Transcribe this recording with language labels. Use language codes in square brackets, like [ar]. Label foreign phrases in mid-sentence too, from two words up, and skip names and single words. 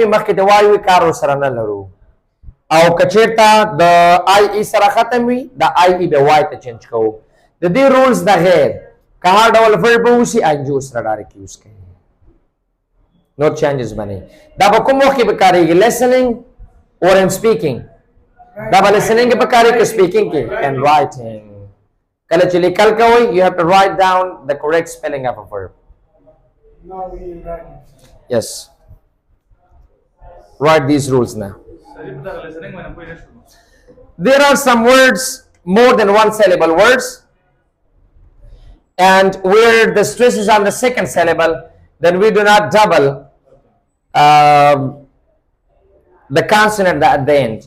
[ps] مخکې د وای وي کار ورسره نه لرو او که چېرته د آی ای سره ختم وي د آی ای به وای ته چینج کوو د دې رولز د غیر که هر ډول ورب به وشي آی ان جي ورسره [en] direct use [ps] کوي نور چینجز به نه دا په کوم وخت کې به کارېږي [en] listening or in speaking [ps] دا به listening کې به کارېږي که speaking کې [en] and writing [ps] کله چې لیکل کوئ [en] you have to write down the correct spelling of a verb. Now we write. Yes. Write these rules now. There are some words, more than one syllable words, and where the stress is on the second syllable, then we do not double the consonant at the end.